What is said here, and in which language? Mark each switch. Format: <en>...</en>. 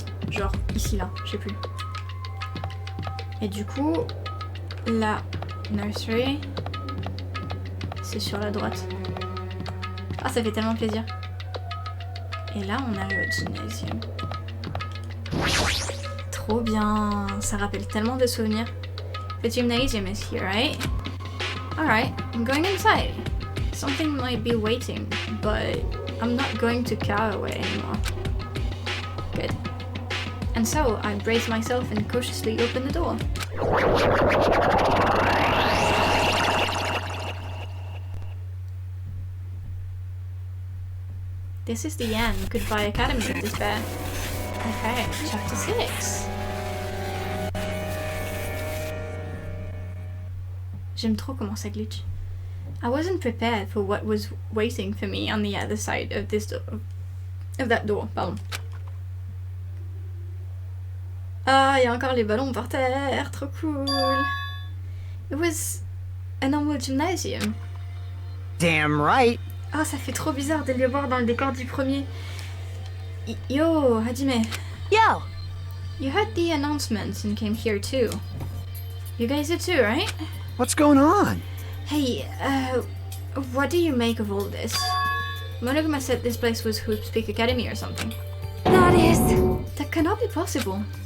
<fr>Genre ici là, je sais plus. Et du coup, la nursery, c'est sur la droite. Ah, ça fait tellement plaisir. Et là, on arrive au gymnasium. Trop bien, ça rappelle tellement de souvenirs.</fr> <en>The gymnasium is here, right? Alright, I'm going inside. Something might be waiting, but I'm not going to cower away anymore. Good. And so, I brace myself and cautiously open the door. This is the end. Goodbye Academy of Despair. Okay, chapter 6.</en> <fr>J'aime trop comment ça glitch.</fr> <en>I wasn't prepared for what was waiting for me on the other side of this door, of that door, pardon.</en> <fr>Ah, il y a encore les ballons par terre, trop cool.</fr> <en>It was a normal gymnasium. Damn right.</en> <fr>Ah, ça fait trop bizarre de les voir dans le décor du premier.</fr> <en>Yo, Hajime. Yo! You heard the announcements and came here too. You guys did too, right? What's going on? Hey, what do you make of all this? Monogama said this place was Hope's Peak Academy or something. That cannot be possible.</en>